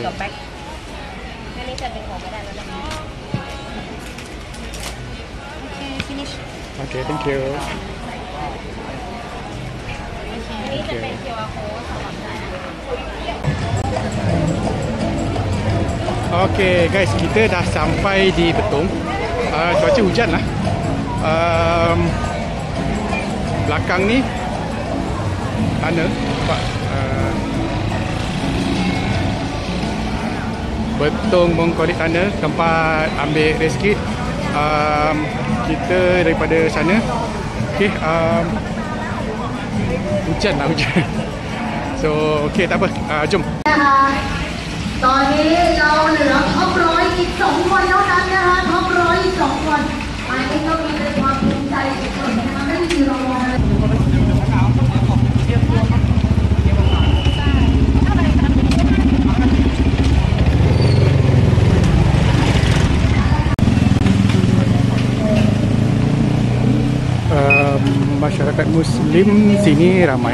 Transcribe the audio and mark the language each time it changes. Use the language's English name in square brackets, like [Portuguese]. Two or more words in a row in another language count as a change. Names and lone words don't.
[English] Back. Okay, finish. Okay, thank you. Okay. Okay. Okay guys, [Malay] kita dah sampai di Betong. Cuaca hujan lah. Belakang ni tunnel, nampak? Betong Mongkolik Tunnel, tempat ambil rescue. Kita daripada sana. Okay, hujan lah, hujan. So, okay, tak apa. Jom. [Thai] ตอนนี้เราเหลือท็อปร้อยอีก2 คนเท่านั้นนะคะท็อปร้อยอีก2 คนอันนี้ก็มีเป็นความภูมิใจสุดๆนะคะไม่มีรางวัลอะไร [Malay] Masyarakat Muslim sini ramai.